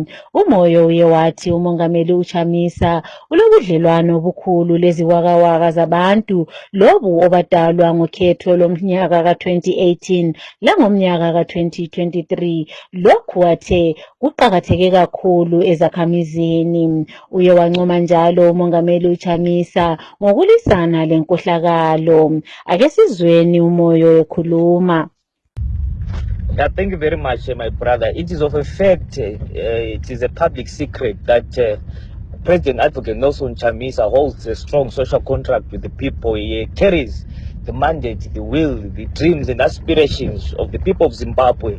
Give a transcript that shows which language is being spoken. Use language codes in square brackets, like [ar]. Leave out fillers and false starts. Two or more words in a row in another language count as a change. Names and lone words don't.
[nd] uMoyo uye wathi umongameli uChamisa ulobudlelwano obukhulu leziwakawaka zabantu lobu obadalwa ngokhetho lomnyaka ka-2018 langomnyaka ka-2023. Lokhu athe kuqakatheke kakhulu ezakhamizini. Uye wancoma njalo umongameli uChamisa ngokulisana lenkohlakalo. Ake sizweni uMoyo ekhuluma. [en] Yeah, thank you very much, my brother. It is of a fact, it is a public secret that President Advocate Nelson Chamisa holds a strong social contract with the people. He carries the mandate, the will, the dreams and aspirations of the people of Zimbabwe.